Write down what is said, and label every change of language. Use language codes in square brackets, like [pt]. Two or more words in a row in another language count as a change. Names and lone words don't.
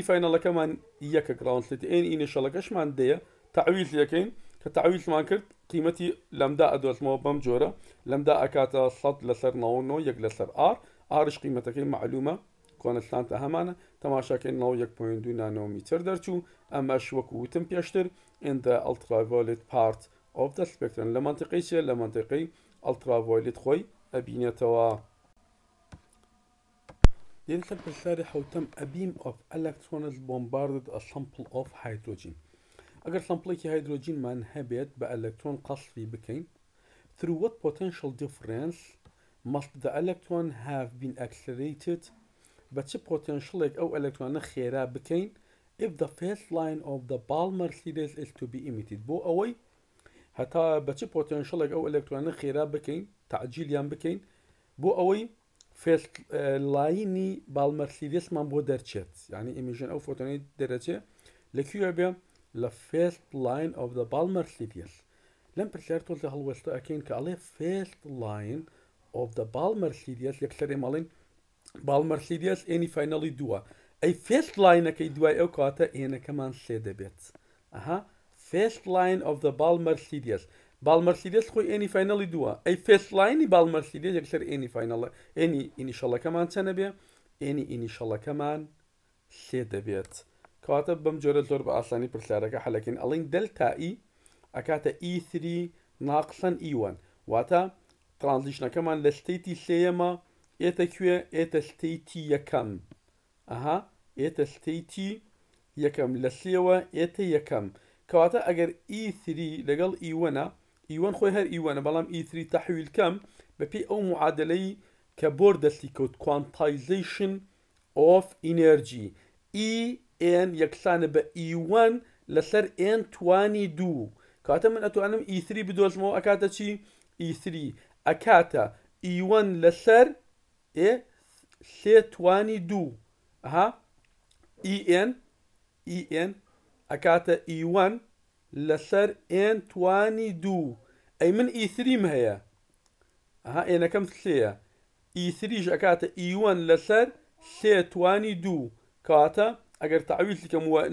[ckb] فاینەڵەکەمان یەکە [en] ground state [ckb] ئێن ئینیشەڵەکەشمان دەیە تەعویز یەکەین کە تەعویزمان کرد قیمەتی لەمدا ئەدۆزمەوە بەم جۆرە لەمدا ئەکاتە 100 لەسەر 99 یەک لەسەر ئار ئارش قیمەتەکەی معلومە کۆنستانتە هەمانە تەماشاکەین 1.2 نانۆمیتر دەرچوو ئەمەش وەکو وتم پێشتر [en] in the ultraviolet part of the spectrum [ckb] لە منتیقەی چیە لە منتیقەی ئەلترافۆیلت خۆی ئەبینێتەوە پرسیاری حوتەم [en] a beam of electrons bombarded a sample of hydrogen [ckb] ئەگەر سەمپڵێکی هایدرۆجینمان هەبێت بە ئەلکترۆن قەسفی بکەین [en] through what potential difference must the electron have been accelerated [ckb] بە چ پۆتێنشڵێک ئەو ئەلکترۆنە خێرا بکەین [en] if the first line of the Balmer series is to be emitted [ckb] بۆ ئەوەی هەتا بە چ پۆتێنشڵێک ئەو ئەلکترۆنە خێرا بکەین تعجیلیان بکەین بۆ ئەوەی [en] first line [ckb] بالمەر سیریسمان بۆ دەرچێت یعنی ئیمیژن ئەو فۆتۆنی دەرەچێت لەکوێ بێ لە [en] first line of the Balmer series [ckb] لەم پرسیار تۆزە هەڵوەستە ئەکەین کە ئەڵێ [en] first line of the Balmer series [ckb] یەکسەر ئێمەڵێن بالمەر سیریس ئێنی فاینەڵی دووە ئەی first لاینەکەی دوای ئەو کاتە ئێنەکەمان سێ دەبێت ئەها [en] first line of the Balmer series [ckb] بالمەر سیریس خۆی ئێنی فاینەڵی دووە ئەی first لاینی بالمەر سیریس یەکسەر ئێنی فاینەڵە ئێنی ئینیشەڵەکەمان چەنە بێ ئێنی ئینیشەڵەکەمان سێ دەبێت کەواتە بەم جۆرە زۆر بە ئاسانی پرسیارەکە حەلەکەین ئەڵین دلتا ئی ئەکاتە E3 ناقسەن E1 واتە ترانزیشنەکەمان لە ستەیتی سێیەمە ئێتە کوێ ئێتە ستەیتی یەکەم ئەها ئێتە ستەیتی یەکەم لە سێوە ئێتە یەکەم کەواتە ئەگەر E3 لەگەڵ E1ە E1 خۆی هەر E1ە بەڵام E3 تەحویل کەم بەپێی ئەو معادلەی کە بۆر دەستی کەوت [en] quantization of energy [ckb] En یەکسانە بە E1 لەسەر N توانی دوو کاتە من ئەتوانم E3 بدۆزمەوە ئەکاتە چی E3 ئەکاتە E1 لەسەر سێ توانی دوو ئەها En ئەکاتە E1 لەسەر N توانی دوو ئەی من E3 هەیە ئەها ئێنەکەم سێە E3 ئەکاتە E1 لەسەر سێ توانی دوو کاتە ئەگەر تعویل کەم وە